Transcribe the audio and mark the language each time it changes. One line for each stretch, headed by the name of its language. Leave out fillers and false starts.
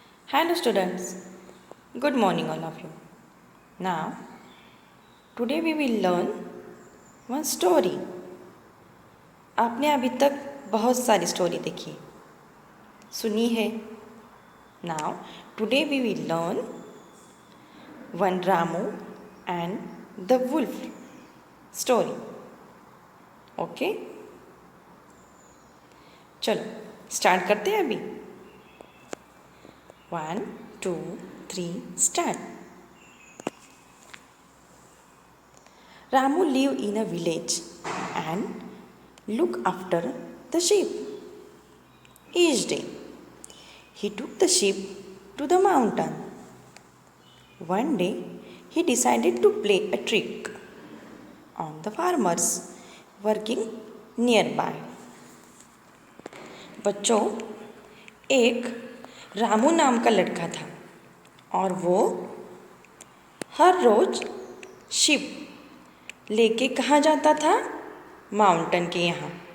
English: Hello students, good morning all of you. Now, today we will learn one story.
Hindi: आपने अभी तक बहुत सारी स्टोरी देखी सुनी है.
English: Now, today we will learn one Ramu and the wolf story. Okay?
Hindi: चलो स्टार्ट करते हैं अभी.
English: 1, 2, 3, start. Ramu lived in a village and looked after the sheep. Each day, he took the sheep to the mountain. One day, he decided to play a trick on the farmers working nearby.
Hindi: बच्चों, एक रामू नाम का लड़का था और वो हर रोज ship लेके कहाँ जाता था? माउंटेन के यहाँ.